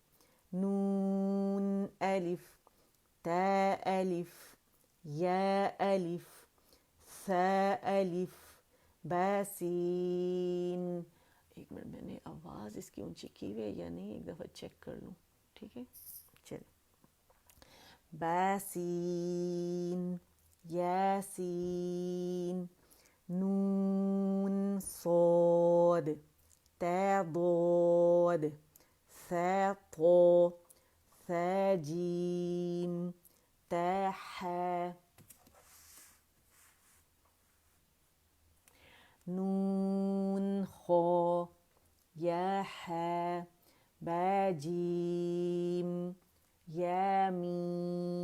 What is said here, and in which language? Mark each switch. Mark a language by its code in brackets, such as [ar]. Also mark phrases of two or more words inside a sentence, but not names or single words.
[ur] نون الف تا الف یا الف ثا الف با سین. ایک منٹ, میں نے آواز اس کی اونچی کی ہوئی ہے یا نہیں, ایک دفعہ چیک کر لوں. ٹھیک ہے, چلیں, با سین یاسین نون صاد تا ضاد ثا طا ثا جیم تا حا نون خا یا حا با جیم یا میم